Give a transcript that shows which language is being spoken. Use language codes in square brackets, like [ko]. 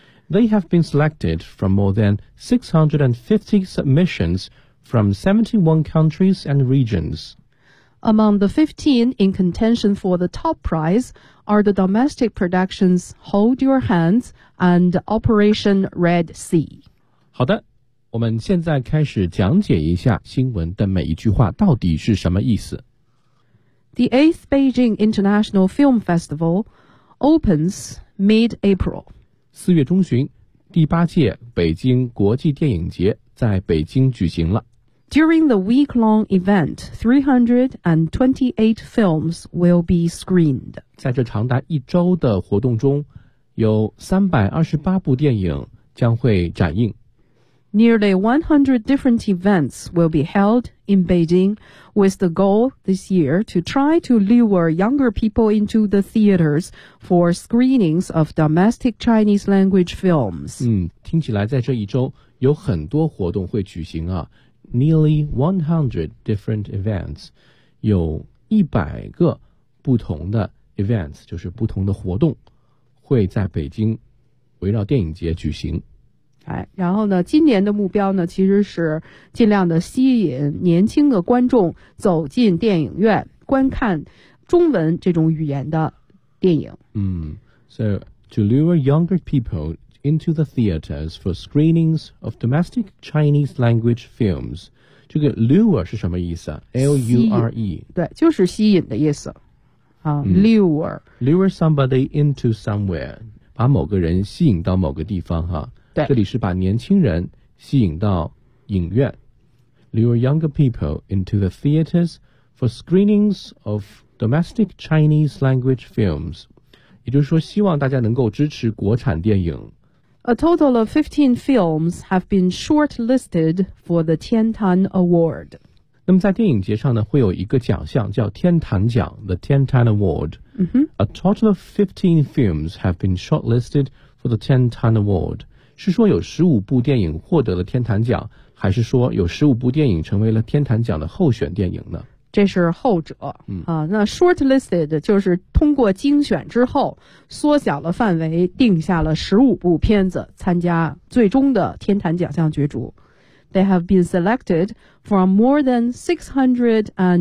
[en] They have been selected from more than 650 submissions from 71 countries and regions. Among the 15 in contention for the top prize are the domestic productions Hold Your Hands and Operation Red Sea. [zh] 好的，我们现在开始讲解一下新闻的每一句话到底是什么意思。 [en] The 8th Beijing International Film Festival opens mid-April. [zh] 四月中旬，第八届北京国际电影节在北京举行了。 [en] During the week-long event, 328 films will be screened. [zh] 在这长达一周的活动中，有328部电影将会展映。 [en] Nearly 100 different events will be held in Beijing, with the goal this year to try to lure younger people into the theaters for screenings of domestic Chinese language films. [zh] 听起来在这一周有很多活动会举行啊。 [en] Nearly 100 different events, [zh] 有100个不同的 events, 就是不同的活动会在北京围绕电影节举行。哎，然后呢，今年的目标呢，其实是尽量的吸引年轻的观众走进电影院，观看中文这种语言的电影。 [en] So, to lure younger people,into the theaters for screenings of domestic Chinese language films. [zh] 这个 lure 是什么意思啊 ?L-U-R-E. 对就是吸引的意思。Lure. [en] Lure somebody into somewhere. [zh] 把某个人吸引到某个地方哈。对。这里是把年轻人吸引到影院。 [en] Lure younger people into the theaters for screenings of domestic Chinese language films. [zh] 也就是说希望大家能够支持国产电影。 [en] A total of 15 films have been shortlisted for the Tian Tan Award. [zh] 那么在电影节上呢，会有一个奖项叫天坛奖 ,the Tian Tan Award.、 Mm-hmm. [en] A total of 15 films have been shortlisted for the Tian Tan Award. [zh] 是说有15部电影获得了天坛奖，还是说有15部电影成为了天坛奖的候选电影呢？这是后者、那 shortlisted 就是通过精选之后缩小了范围定下了15部片子参加最终的天坛奖项角逐 [en] They have been selected from more than 650